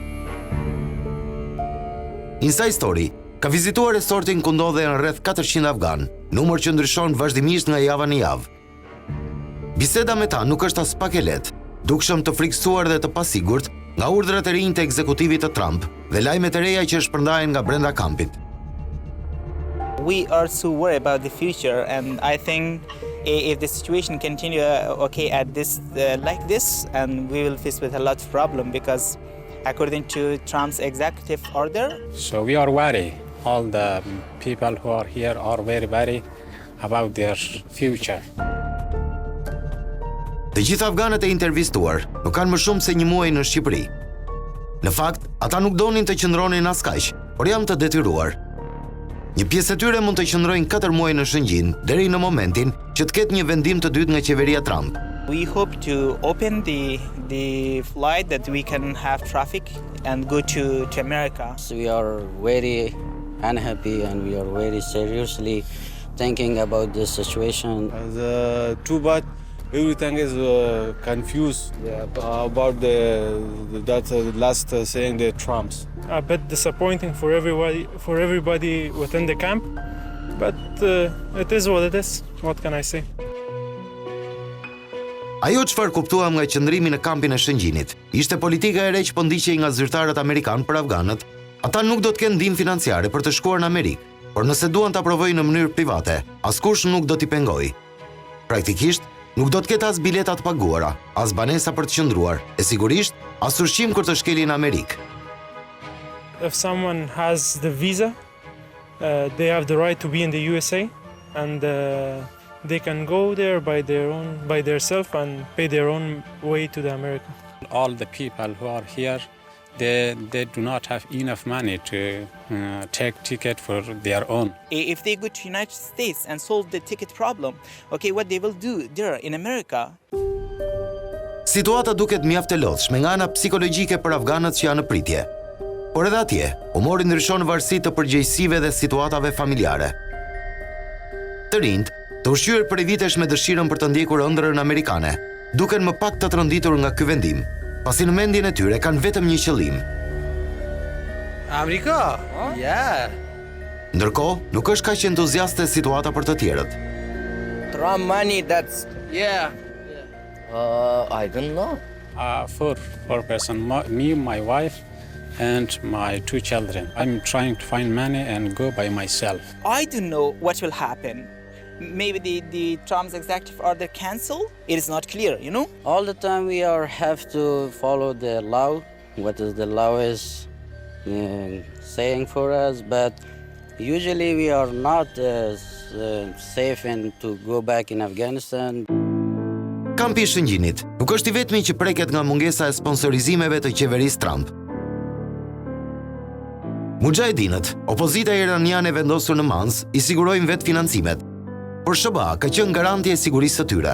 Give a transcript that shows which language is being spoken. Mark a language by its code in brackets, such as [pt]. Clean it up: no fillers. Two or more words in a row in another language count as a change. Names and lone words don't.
[sq] Inside Story ka vizituar resortin ku ndodhen rreth 400 afgan, numër që ndryshon vazhdimisht nga java në javë. Biseda me ta nuk është as pak e lehtë, dukshëm të frikësuar dhe të pasigurt nga urdhrat e rinj të ekzekutivit të Trump dhe lajmet e reja që shpërndahen nga brenda kampit. [en] We are so worried about the future, and I think if the situation continue at this like this, and we will face with a lot of problem because according to Trump's executive order. So we are worried. All the people who are here are very worried about their future. [sq] Të gjithë afganët e intervistuar nuk kanë më shumë se një muaj në Shqipëri. Në fakt, ata nuk donin të qëndronin as kaq, por janë të detyruar. Një pjesë e tyre mund të qëndrojnë 4 muaj në Shëngjin deri në momentin që të ketë një vendim të dytë nga qeveria Trump. [en] We hope to open the flight that we can have traffic and go to America. So we are very unhappy and we are very seriously thinking about this situation. Too bad everything is confused about that last saying the Trumps. A bit disappointing for everybody within the camp, but it is what it is. What can I say? [sq] Ajo çfarë kuptuam nga qëndrimi në kampin e Shëngjinit ishte politika e re që po ndiqej nga zyrtarët amerikanë për afganët. Ata nuk do të kenë ndihmë financiare për të shkuar në Amerikë, por nëse duan ta provojnë në mënyrë private, askush nuk do t'i pengojë. Praktikisht, nuk do të ketë as bileta të paguara, as banesa për të qëndruar, e sigurisht as ushqim kur të shkelin në Amerikë. [en] If someone has the visa, they have the right to be in the USA, and they can go there by themselves and pay their own way to the America. All the people who are here, they do not have enough money to take ticket for their own. If they go to United States and solve the ticket problem, okay, what they will do there in America. [sq] Situata duket mjaft e lodhshme nga ana psikologjike për afganët që janë në pritje. Por edhe atje, humori ndryshon varësi të përgjegjësive dhe situatave familjare. Të rinjt, të ushqyer prej vitesh me dëshirën për të ndjekur ëndrrën amerikane, duken më pak të tronditur nga ky vendim, pasi në mendjen e tyre kanë vetëm një qëllim. Amerika? Yeah. Ndërkohë, nuk është kaq entuziaste situata për të tjerët. [en] Trump money, that's... Yeah. I don't know. Four person, me, my wife, and my 2 children. I'm trying to find money and go by myself. I don't know what will happen. Maybe the Trump's executive order cancel? It is not clear, you know? All the time we have to follow the law, what is the law is saying for us, but usually we are not safe to go back in Afghanistan. [sq] Kampi i Shëngjinit nuk është i vetmi që preket nga mungesa e sponsorizimeve të qeverisë Trump. Mujahedinët, opozita iraniane vendosur në Mans, i sigurojnë vetë financimet, por SBA ka qenë garanti e sigurisë së tyre.